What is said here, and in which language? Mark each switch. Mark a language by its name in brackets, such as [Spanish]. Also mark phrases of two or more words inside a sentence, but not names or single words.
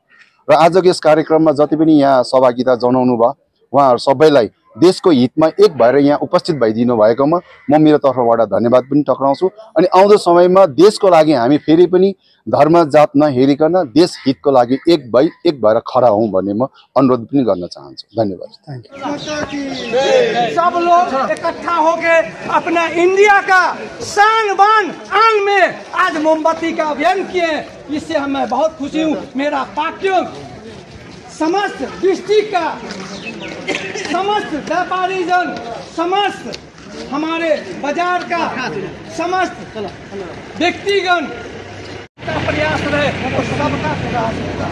[Nepali] र आजको यस कार्यक्रममा जति पनि यहाँ सहभागिता जनाउनु भयो उहाँहरू सबैलाई देशको हितमा एक भएर यहाँ उपस्थित भइदिनु भएकोमा म मेरो तर्फबाट धन्यवाद पनि टक्राउँछु। अनि आउँदो समयमा देशको लागि हामी फेरि पनि धर्म जात नहेरिकन देश हितको लागि एक भएर खडा हौँ भन्ने म अनुरोध पनि गर्न चाहन्छु। धन्यवाद। [Hindi] सब लोग इकट्ठा होके अपना इंडिया का शान बान आन में आज मोमबत्ती का अभियान किए, इससे मैं बहुत खुशी हूँ। मेरा पार्टियों समस्त डिस्ट्रिक्ट का समस्त व्यापारी जन, समस्त हमारे बाजार का समस्त व्यक्तिगण का प्रयास रहे और सबका प्रयास होगा।